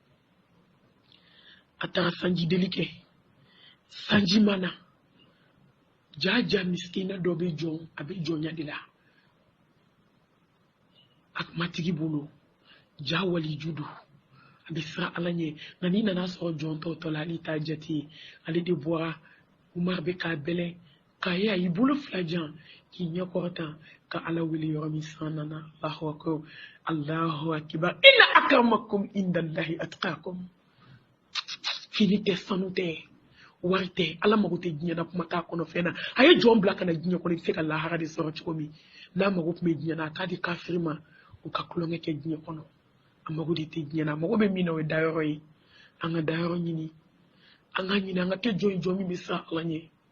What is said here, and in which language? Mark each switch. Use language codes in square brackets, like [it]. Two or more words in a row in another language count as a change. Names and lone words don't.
[bm] a taara sanji deli kɛ sanji mana jaja miskina dɔ bɛ jɔn a bɛ jɔnya de la a matigi bolo ja waliju do a bɛ siran ala ɲɛ nka n'i nana sɔrɔ jɔn tɔw la ale t'a jate ale de bɔra Umar bɛ k'a bɛlɛ k'a ye a y'i bolo fila jan k'i ɲɛ kɔrɔtan ka ala wele yɔrɔ min san nana [ar] الله أكبر إن أكرمكم عند الله أتقاكم [bm] fini tɛ sanu tɛ wari tɛ ala mago tɛ diɲɛ na kuma t'a kɔnɔ fɛn na a ye jɔn bila ka na diɲɛ kɔnɔ i bɛ se ka lahara de sɔrɔ cogo min n'a mago tun bɛ diɲɛ na a t'a di kafiri ma u ka kulonkɛ kɛ diɲɛ kɔnɔ a mago de tɛ diɲɛ na a mago bɛ min na o ye dayɔrɔ ye an ka dayɔrɔ ɲini an ka ɲini an ka kɛ jɔn min bɛ siran ala ɲɛ